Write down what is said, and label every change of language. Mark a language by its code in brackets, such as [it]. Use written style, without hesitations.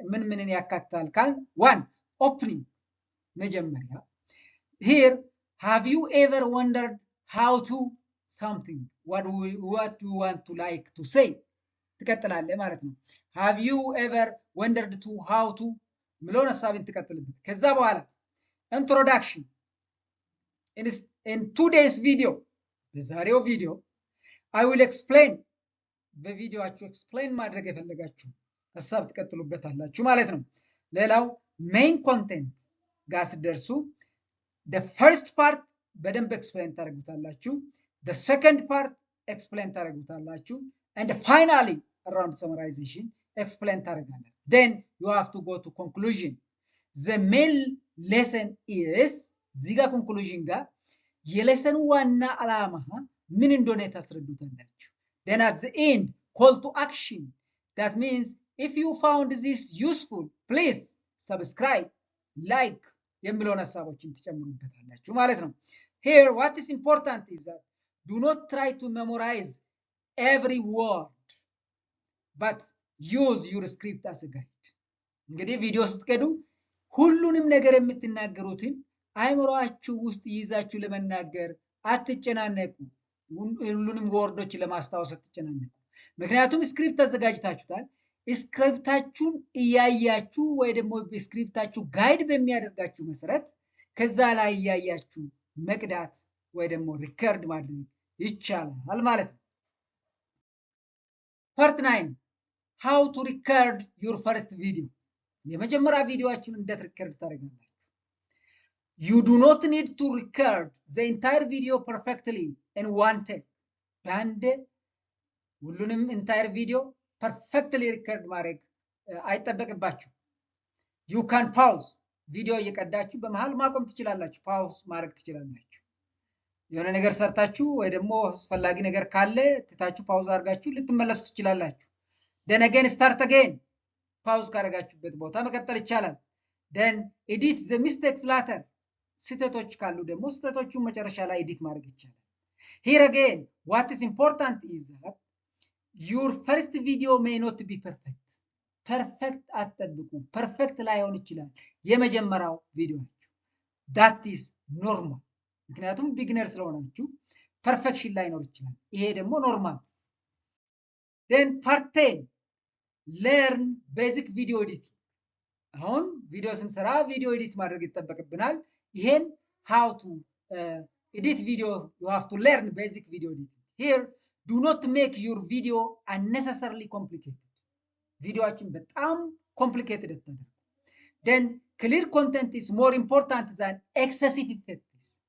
[am] ምንን ያካትታል ካል 1 [en] opening፣ መጀመሪያ here have you ever wondered how to something what you want to like to say፣ [am] ትቀጥላለህ ማለት ነው። [en] have you ever wondered to how to [am] ምለውን ሐሳብን ትቀጥልበት። ከዛ በኋላ [en] introduction in today's video፣ [am] በዛሬው ቪዲዮ [en] I will explain፣ [am] በቪዲዮአችሁ ኤክስፕሌን ማድረግ የፈለጋችሁ ሐሳብ ትቀጥሉበታላችሁ ማለት ነው። ሌላው ሜይን ኮንቴንት ጋር ስትደርሱ [en] the first part [am] በደንብ ኤክስፕሌን ታደርጉታላችሁ። [en] the second part ኤክስፕሌን ታደርጉታላችሁ and finally around summarization explain ታደርጋላችሁ። then you have to go to conclusion. the main lesson is [am] እዚህ ጋር ኮንክሉዥን ጋር የሌሰን ዋና ዓላማ ምን እንደሆነ ታስረዱታላችሁ። [en] then at the end call to action. that means if you found this useful please subscribe, like [am] የሚለውን ሐሳቦችን ትጨምሩበታላችሁ ማለት ነው። [en] here what is important is that do not try to memorize every word but use your script as a guide. [am] እንግዲህ ቪዲዮ ስትቀዱ ሁሉንም ነገር የምትናገሩትን አይምሮአችሁ ውስጥ ይዛችሁ ለመናገር አትጨናነቁ። ሁሉንም ወርዶች ለማስታወስ አትጨናነቁ። ምክንያቱም ስክሪፕት አዘጋጅታችሁታል። ስክሪፕታችሁን እያያችሁ ወይ ደግሞ ስክሪፕታችሁ ጋይድ በሚያደርጋችሁ መሰረት ከዛ ላይ እያያችሁ መቅዳት ወይ ደግሞ ሪከርድ ማድረግ ይቻላል ማለት ነው። ፓርት 9 [en] how to record your first video. [am] የመጀመሪያ ቪዲዮአችሁን እንዴት ሪከርድ ታደርጋላችሁ? [en] you do not need to record the entire video perfectly in one take. [am] በአንድ ሁሉንም entire video perfectly record ማድረግ አይጠበቅባችሁ። [en] you can pause [am] ቪዲዮ እየቀዳችሁ በመሃል ማቆም ትችላላችሁ። ፓውዝ ማድረግ ትችላላችሁ። የሆነ ነገር ሰርታችሁ ወይ ደግሞ አስፈላጊ ነገር ካለ ትታችሁ ፓውዝ አድርጋችሁ ልትመለሱ ትችላላችሁ። [en] then again start again [am] ፓውዝ ካደረጋችሁበት ቦታ መቀጠል ይቻላል። [en] then edit the mistakes later [am] ስህተቶች ካሉ ደግሞ ስህተቶቹን መጨረሻ ላይ ኤዲት ማድረግ ይቻላል። [en] here again what is important is that your first video may not be perfect. [am] perfect አትጠብቁ። perfect ላይሆን ይችላል የመጀመሪያው ቪዲዮአችሁ። [en] that is normal. [am] ምክንያቱም ቢግነር ስለሆናችሁ ፐርፌክሽን ላይኖር ይችላል። ይሄ ደግሞ ኖርማል። [en] then part 10 learn basic video editing. [am] አሁን ቪዲዮ ስንሰራ ቪዲዮ ኤዲት ማድረግ ይጠበቅብናል። ይሄን [en] how to edit video you have to learn basic video editing. here do not make your video unnecessarily complicated. [am] ቪዲዮአችን በጣም [en] complicated አታድርጉ። then clear content is more important than excessive effects.